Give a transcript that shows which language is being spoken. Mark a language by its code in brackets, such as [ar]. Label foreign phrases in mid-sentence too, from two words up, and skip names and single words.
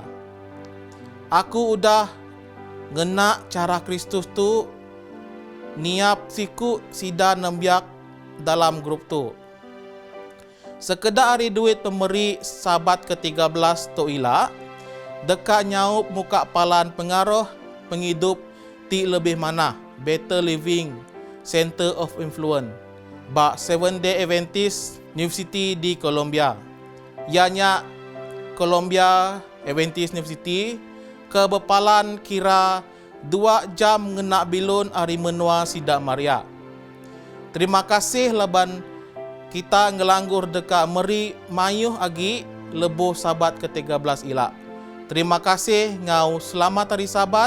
[iba] Aku udah ngena cara Kristus tu, niap siku sida nembiak dalam grup tu. Sekedar hari duit pemberi sabat ke-13 tu ila, dekat nyaup muka palan pengaruh penghidup ti lebih mana, [en] Better Living Center of Influence, bak 7-day Adventist University di Columbia. [iba] Ianya Columbia Adventist University ke bepalan kira 2 jam ngena bilun hari menua sidak Maria. Terima kasih leban kita ngelanggur dekat meri mayuh agi lebuh sabat ke-13 ila. Terima kasih ngau selamat hari sabat.